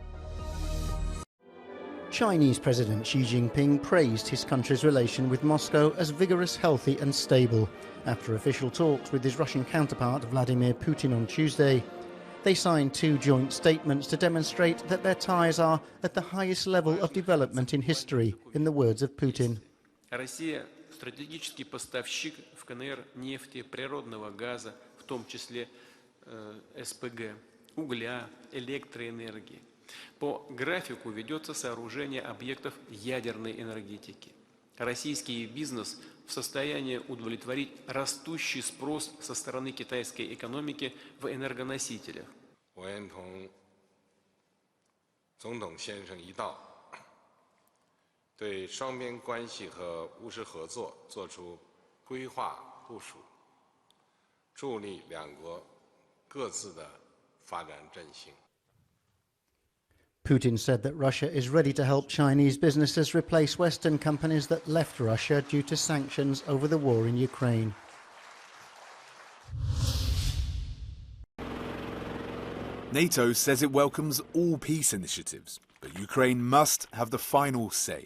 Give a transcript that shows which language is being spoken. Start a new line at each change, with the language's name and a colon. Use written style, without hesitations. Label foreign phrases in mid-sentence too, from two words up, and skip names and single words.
English: Chinese President Xi Jinping praised his country's relation with Moscow as vigorous, healthy and stable. After official talks with his Russian counterpart Vladimir Putin on Tuesday, they signed 2 joint statements to demonstrate that their ties are at the highest level of development in history, in the words of Putin.
Russian: Россия – стратегический поставщик в КНР нефти, природного газа, в том числе СПГ, угля, электроэнергии. По графику ведется сооружение объектов ядерной энергетики. Российский бизнес в состоянии удовлетворить растущий спрос со стороны китайской экономики в энергоносителях.
Chinese: 我愿同总统先生一道，对双边关系和务实合作作出规划部署，助力两国各自的发展振兴。
English: Putin said that Russia is ready to help Chinese businesses replace Western companies that left Russia due to sanctions over the war in Ukraine. NATO says it welcomes all peace initiatives, but Ukraine must have the final say.